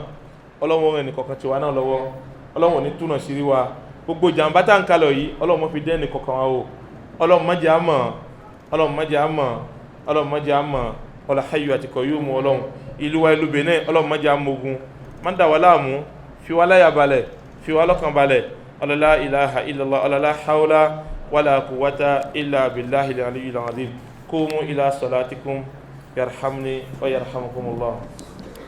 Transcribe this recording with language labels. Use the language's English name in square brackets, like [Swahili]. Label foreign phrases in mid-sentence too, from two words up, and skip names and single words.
[Yoruba] Ọlọ́run rẹ̀ nìkọ̀kan tí wa náà lọ́wọ́, Ọlọ́run ní túnà sírí wa. Gbogbo jàǹbá tá ń kalọ̀ yìí Ọlọ́run fi dẹ́ni kọ̀kan wa o. Ọlọ́run má jẹ́ á mọ̀, Ọlọ́run má jẹ́ á mọ̀, Ọlọ́run má jẹ́ á mọ̀. Ọlá Hayyu àti Qayyum Ọlọ́run. Ìlú wa ìlú Benin Ọlọ́run má jẹ́ á mogun, má dà wá láàmú, fi wá láyà balẹ̀, fi wá lọ́kàn balẹ̀. [Arabic] لا إله إلا الله، لا حول ولا قوة إلا بالله العلي العظيم. قوموا إلى صلاتكم يرحمني ويرحمكم الله.